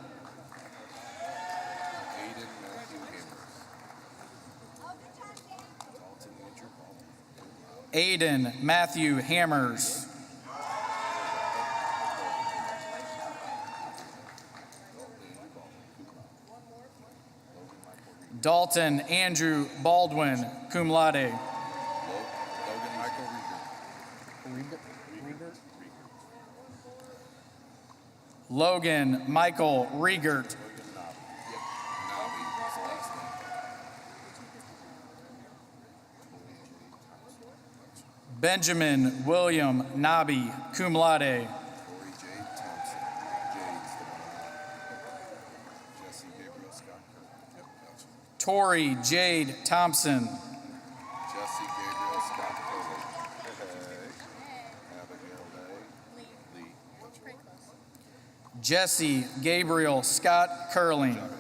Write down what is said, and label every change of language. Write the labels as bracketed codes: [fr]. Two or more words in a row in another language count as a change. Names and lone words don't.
[en] Aiden Matthew Hammers. Dalton Andrew Baldwin, [la] cum laude. [en] Logan Michael Riegert. Benjamin William Nobby, [la] cum laude. [en] Tori Jade Thompson. Jesse Gabriel Scott Curling.